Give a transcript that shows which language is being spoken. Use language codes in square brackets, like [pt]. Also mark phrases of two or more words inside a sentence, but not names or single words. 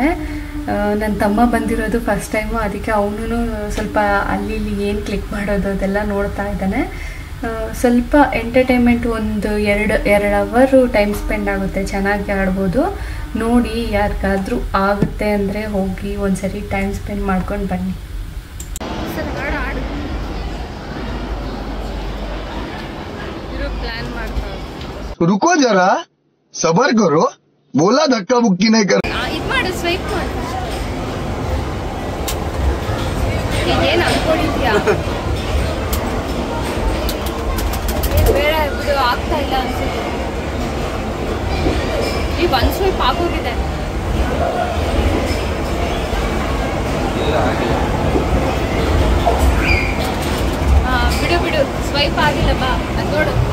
[kn] ನನ್ನ ತಮ್ಮ ಬಂದಿರೋದು [en] first time, [kn] ಅದಕ್ಕೆ ಅವನು ಸ್ವಲ್ಪ ಅಲ್ಲಿ ಇಲ್ಲಿ ಏನು ಕ್ಲಿಕ್ ಮಾಡೋದು ಅದೆಲ್ಲ ನೋಡ್ತಾ ಇದ್ದಾನೆ. ಸ್ವಲ್ಪ ಎಂಟರ್ಟೈನ್ಮೆಂಟ್, ಒಂದು ಎರಡು [en] hour time spend [kn] ಆಗುತ್ತೆ, ಚೆನ್ನಾಗಿ ಆಡ್ಬೋದು. ನೋಡಿ, ಯಾರಿಗಾದ್ರೂ ಆಗುತ್ತೆ ಅಂದರೆ ಹೋಗಿ ಒಂದ್ಸರಿ [en] time spend [kn] ಮಾಡ್ಕೊಂಡು ಬನ್ನಿ. [hi] रुको जरा, सबर करो, बोला धक्का बुक्की नहीं कर. [kn] ಸ್ವೈಪ್ ಮಾಡು. ಏನು ಅನ್ಕೊಂಡಿದ್ಯಾ? ಬೇಡ ಬಿಡು, ಆಗ್ತಾ ಇಲ್ಲ ಅನ್ಸುತ್ತೆ. ಈ ಒಂದು ಸ್ವೈಪ್ ಆಗೋಗಿದೆ. ಬಿಡು, ಸ್ವೈಪ್ ಆಗಿಲ್ಲ. ಬಾ, ಅದು ನೋಡು.